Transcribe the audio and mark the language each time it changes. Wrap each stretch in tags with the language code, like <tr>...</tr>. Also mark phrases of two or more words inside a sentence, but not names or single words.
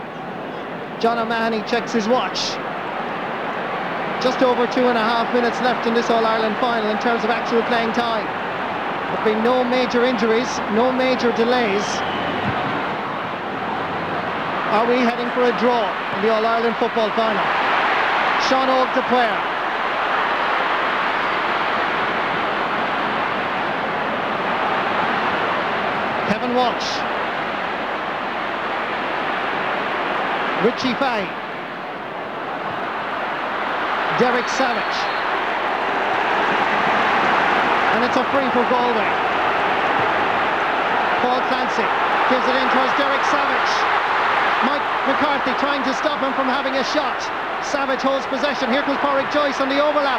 <en>John O'Mahony checks his watch. Just over 2.5 minutes left in this All-Ireland final in terms of actual playing time. There've been no major injuries, no major delays. Are we heading for a draw in the All-Ireland football final? Sean Oak to player. Kevin Walsh. Richie Fahey. Derek Savage. And it's a free for Galway. Paul Clancy gives it in towards Derek Savage. Mike McCarthy trying to stop him from having a shot. Savage holds possession. Here comes Porrick Joyce on the overlap.</en>